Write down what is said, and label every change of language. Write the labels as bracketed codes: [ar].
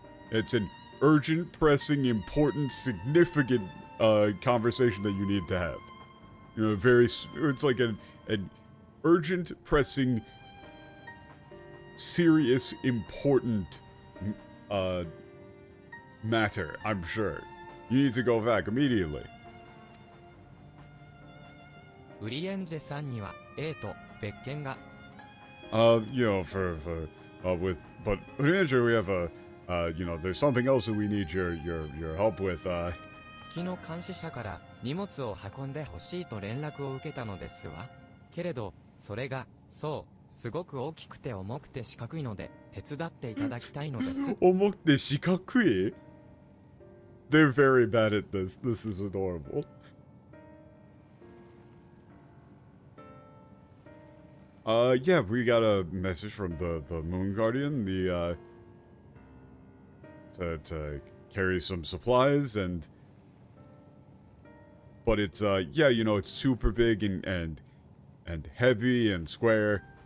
[en] It's an urgent, pressing, important, significant conversation that you need to have. You know, it's like an urgent, pressing, serious, important matter, I'm sure. You need to go back immediately. [ja] ウリエンジェさんには A と別件が。 [en] You know, but Ranger, we have there's something else that we need your help with. [ja] 月の監視者から荷物を運んでほしいと連絡を受けたのですわ。けれど、それが、そう、すごく大きくて重くて四角いので、手伝っていただきたいのです。重くて四角い? [en] They're very bad at this. This is adorable. Yeah, we got a message from the Moon Guardian, to carry some supplies, but it's, yeah, you know, it's super big and heavy and square.